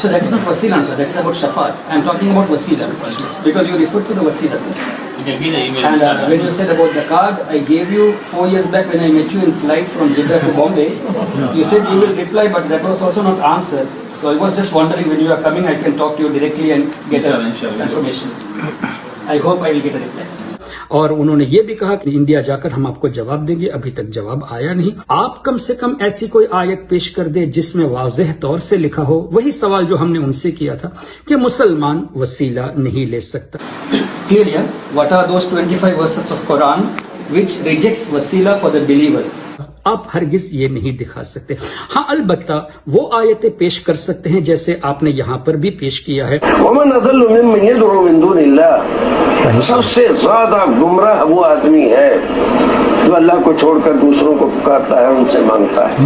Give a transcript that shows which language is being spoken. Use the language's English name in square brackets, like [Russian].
[English] So that is not wasila, sir. That is about shafaat. I am talking about wasila because you referred to the wasila, sir. And when you said about the card, I gave you 4 years back when I met you in flight from Jeddah to Bombay. You said you will reply, but that was also not answered. So I was just wondering when you are coming, I can talk to you directly and get information. I hope I will get a reply. [Urdu] اور انہوں نے یہ بھی کہا کہ India جا کر ہم آپ کو جواب دیں گے، ابھی تک جواب آیا نہیں۔ آپ کم سے کم ایسی کوئی آیت پیش کر دے جس میں واضح طور سے لکھا ہو، وہی سوال جو ہم نے ان سے کیا تھا کہ مسلمان وسیلہ نہیں لے سکتا۔ [English] Clearly, what are those 25 verses of Quran which rejects wasila for the believers. [Urdu] آپ ہرگز یہ نہیں دکھا سکتے. ہاں البتہ وہ آیتیں پیش کر سکتے ہیں جیسے آپ نے یہاں پر بھی پیش کیا ہے. [Arabic] ومن اضل ممن يدعو من دون اللہ، [Urdu] سب سے زیادہ گمراہ وہ آدمی ہے جو اللہ کو چھوڑ کر دوسروں کو پکارتا ہے، ان سے مانگتا ہے.